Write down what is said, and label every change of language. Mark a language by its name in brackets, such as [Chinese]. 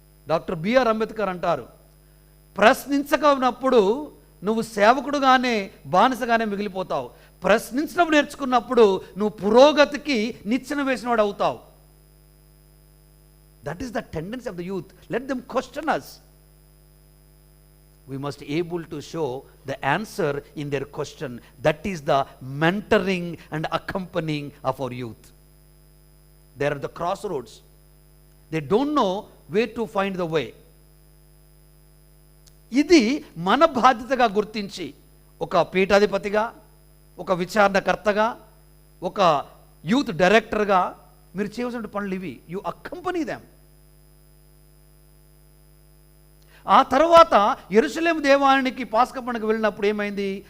[Telugu] Doctor BR Ambedkar అంటారు, ప్రశ్నించకపోయినప్పుడు నువ్వు సేవకుడుగానే బానిసగానే మిగిలిపోతావు. ప్రశ్నించడం నేర్చుకున్నప్పుడు నువ్వు పురోగతికి నిచ్చెన వేసినవాడు అవుతావు. [English] That is the tendency of the youth. Let them question us. We must able to show the answer in their question. That is the mentoring and accompanying of our youth. They are at the crossroads. They don't know where to find the way. [Telugu] ఇది మన బాధ్యతగా గుర్తించి ఒక పీఠాధిపతిగా, ఒక విచారణకర్తగా, ఒక youth డైరెక్టర్గా మీరు చేయవలసిన పనులు ఇవి. [English] You accompany them. [Telugu] ఆ తర్వాత యెరూషలేము దేవాలయానికి పాస్కా పండుగ వెళ్ళినప్పుడు ఏమైంది?